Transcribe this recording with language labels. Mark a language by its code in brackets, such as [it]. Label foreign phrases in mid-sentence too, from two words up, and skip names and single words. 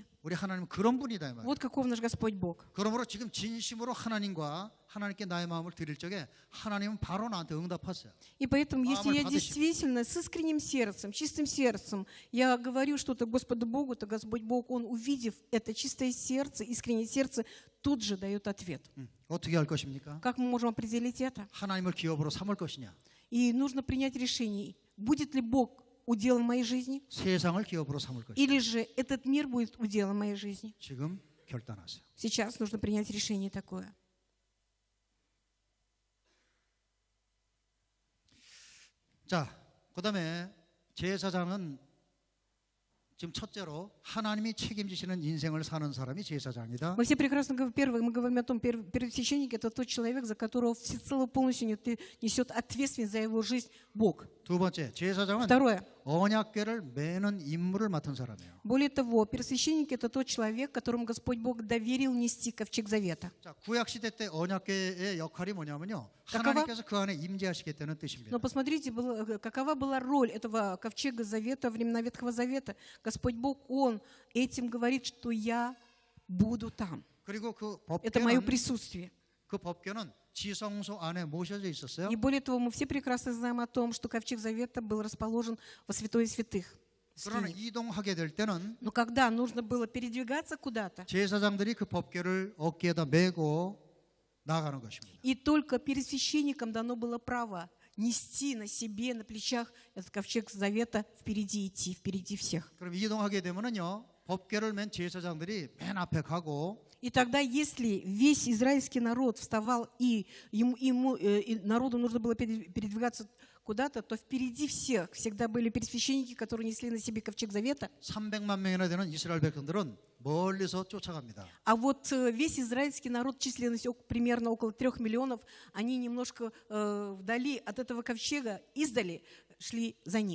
[ko] 우리 하나님은 그런 분이다 이 말이에요. [ru] Вот каков наш Господь Бог. [ko] 그러므로 지금 진심으로 하나님과 하나님께 나의 마음을 드릴 적에 하나님은 바로 나한테 응답하세요. [ru] И поэтому, если [ko] 마음을 [ru] я [ko] 받으시고. [ru] действительно с искренним сердцем, чистым сердцем, я говорю что-то Господу Богу, то Господь Бог, Он, увидев это чистое сердце, искреннее сердце, тут же дает ответ. [ko] 어떻게 할 것입니까? [ru] Как мы можем определить это? [ko] 하나님을 기업으로 삼을 것이냐 [ru] И нужно принять решение, будет ли Бог уделом моей жизни, [ko] 세상을 기업으로 삼을 것이냐 [ru] или же этот мир будет уделом моей жизни. [ko] 지금 결단하세요. [ru] Сейчас нужно принять решение такое. [ko] 자, 그다음에 제사장은 지금 첫째로 하나님이 책임지시는 인생을 사는 사람이 제사장이다. [ru] Мы все прекрасно говорим, первое, мы говорим о том, первосвященник – это тот человек, за которого всецело полностью несет ответственность за его жизнь Бог. [ko] 두 번째, 제사장은 [ru] Второе. [ko] 언약궤를 매는 임무를 맡은 사람이에요. [ru] Более того, первосвященник – это тот человек, которому Господь Бог доверил нести ковчег завета. [ko] 자, 구약 시대 때 언약궤의 역할이 뭐냐면요. [ru] какова? [ko] 하나님께서 그 안에 임재하시겠다는 뜻입니다. [ru] Но посмотрите, какова была роль этого ковчега завета, времена Ветхого Завета. Господь Бог, Он этим говорит, что я буду там. [ko] 그리고 그 [ru] Это мое [ko] 법궤는 [ru] присутствие. [ko] 그 법궤는 지성소 안에 모셔져 있었어요. [ru] И более того, мы все прекрасно знаем о том, что ковчег завета был расположен во святое святых. [ko] 그러나 이동하게 될 때는 [ru] Но когда нужно было передвигаться куда-то, [ko] 제사장들이 그 법궤를 어깨에다 메고 나가는 것입니다. [ru] и только перед священником дано было право нести на себе, на плечах этот ковчег завета, впереди идти, впереди всех. [ko] 그럼 이동하게 되면은요. 법궤를 맨 제사장들이 맨 앞에 가고 [ru] И тогда, если весь израильский народ вставал, и народу нужно было передвигаться куда-то, то впереди всех всегда были первосвященники, которые несли на себе ковчег завета. [ko] 300만 명이나 되는 이스라엘 백성들은 멀리서 쫓아갑니다. [ru] А вот весь израильский народ, численность примерно около 3 миллионов, они немножко вдали от этого ковчега, издали, шли за ним.